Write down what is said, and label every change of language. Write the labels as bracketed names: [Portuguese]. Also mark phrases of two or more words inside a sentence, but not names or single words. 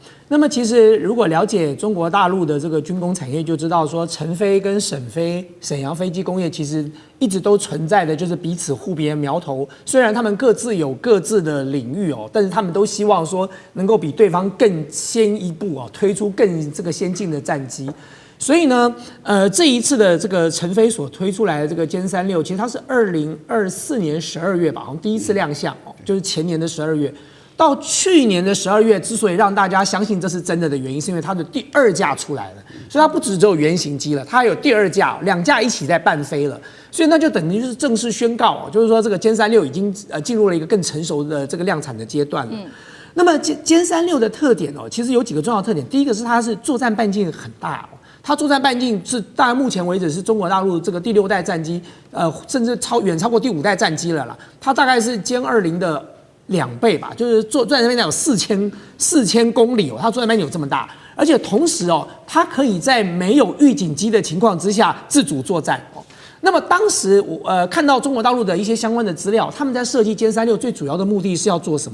[Chinese] 那麼其實如果了解中國大陸的這個軍工產業，就知道說成飛跟沈陽飛機工業其實一直都存在的就是彼此互別苗頭。雖然他們各自有各自的領域哦，但是他們都希望說能夠比對方更先一步哦，推出更这個先進的戰機。所以呢，這一次的這個成飛所推出來的這個殲36，其實它是2024年12月吧，好像第一次亮相哦，就是前年的12月。到去年的12月，之所以讓大家相信這是真的的原因，是因為它的第2架出來了，所以它不只有原型機了，它還有第2架，2架一起在伴飛了，所以那就等於就是正式宣告，就是說這個殲36已經進入了一個更成熟的這個量產的階段了。那麼殲36的特點哦，其實有幾個重要特點，第一個是它是作戰半徑很大哦。它作戰半徑是，當然目前為止是中國大陸這個第6代戰機，甚至遠超過第5代戰機了啦。它大概是殲20的2倍吧，就是作戰半徑有4000公里哦，它作戰半徑有這麼大，而且同時哦，它可以在沒有預警機的情況之下自主作戰哦。那麼當時看到中國大陸的一些相關的資料，他們在設計殲36最主要的目的是要做什麼呢？